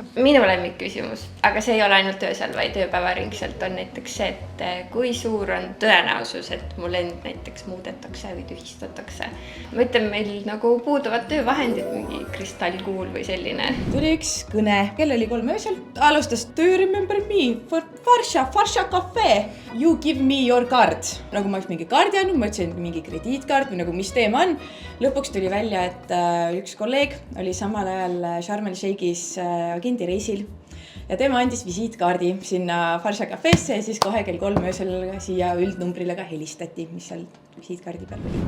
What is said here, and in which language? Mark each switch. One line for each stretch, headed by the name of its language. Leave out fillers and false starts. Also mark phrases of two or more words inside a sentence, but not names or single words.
Estonian: Minu lemmikküsimus, aga see ei ole ainult öösel, vaid ööpäevaringselt on näiteks see, et kui suur on tõenäosus, et mu lend näiteks muudetakse või tühistatakse. Ma ütlen, meil nagu puuduvad töövahendid, mingi kristallkuul või selline. Tuli üks kõne, kell oli 3 öösel. Alustas,
English: do you remember me for Varsha cafe? You give me your card.
Estonian: Nagu ma oleks mingi kaardi andnud, ma ütlesin mingi krediitkaart või nagu mis teema on. Lõpuks tuli välja, et üks kolleeg oli samal ajal Sharm el Sheikhis agendireisil ja tema andis visiitkaardi sinna Varsha cafeesse ja siis kohe kell 3 öösel siia üldnumbrile ka helistati, mis seal visiitkaardi peal oli.